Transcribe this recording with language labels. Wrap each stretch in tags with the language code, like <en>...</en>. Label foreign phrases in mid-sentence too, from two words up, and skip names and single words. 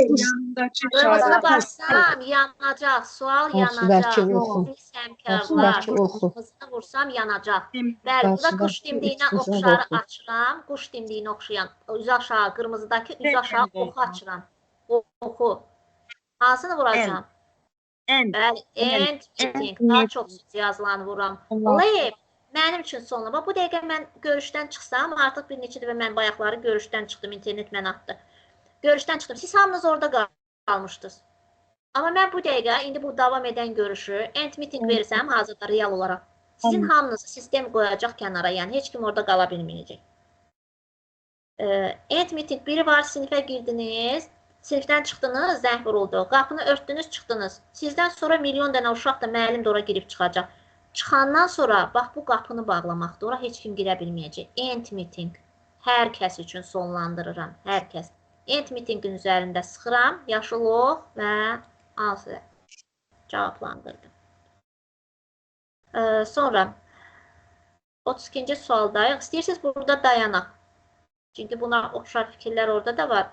<az>Qırmızını bassam yanacaq, sual yanacaq. Siz həmkarlar, qırmızını vursam yanacaq. Bəli, burada quş dimdiyinə oxşarı açıram. Quş dimdiyinə oxşayan, üz aşağı, qırmızıdakı üz aşağı oxu açıram. Oxu. Hansını vuracağım? Bəli,</az> <en>end meeting.</en> <az>Daha çox söz yazılanı vuram. Olay, mənim üçün sonlama. Bu dəqiqə mən görüşdən çıxsam, artıq bir neçə dəfə mən bayaqları görüşdən çıxdım, internet mən atdı. Görüşdən çıxdım. Siz hamınız orada qalmışdınız. Amma mən bu dəqiqə, indi bu davam edən görüşü,</az> <en>end meeting</en> <az>verirsəm, hazırda real olaraq, sizin hamınızı sistem qoyacaq kənara, yəni heç kim orada qala bilməyəcək.</az> <en>End meeting</en> <az>biri var, sinifə girdiniz, sinifdən çıxdınız, zəng vuruldu, qapını örtdünüz, çıxdınız. Sizdən sonra milyon dənə uşaq da müəllim də ora girib çıxacaq. Çıxandan sonra, bax bu qapını bağlamaqdır, ora heç kim girə bilməyəcək.</az> <en>End meeting,</en> <az>hər kəs üçün sonlandırıram, hər kəs.</az> <en>End meetingin</en> <az>üzərində sıxıram, yaşıl ox və alsı cavablandırdım. Sonra 32-ci sualdayıq. İstəyirsiniz burada dayanaq. Çünki buna oxşar fikirlər orada da var.</az>